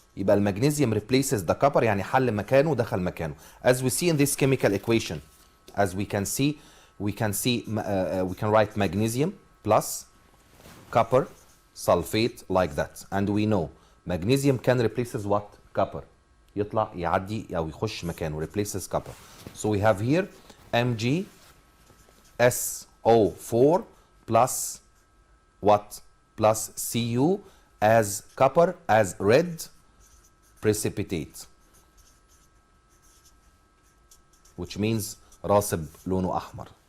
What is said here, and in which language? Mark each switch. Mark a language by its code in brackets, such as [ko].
[ar] يبقى المغنيسيوم [en] replaces the copper, [ar] يعني حل مكانه دخل مكانه. [en] As we see in this chemical equation, as we can see, we can write magnesium plus copper sulfate like that, and we know magnesium can replaces what? Copper. [ar] يطلع يعدي أو يخش مكانه, [en] replaces copper. So we have here MgSO4 plus what? Plus Cu as copper as red precipitate, which means [ar] راسب لونه أحمر.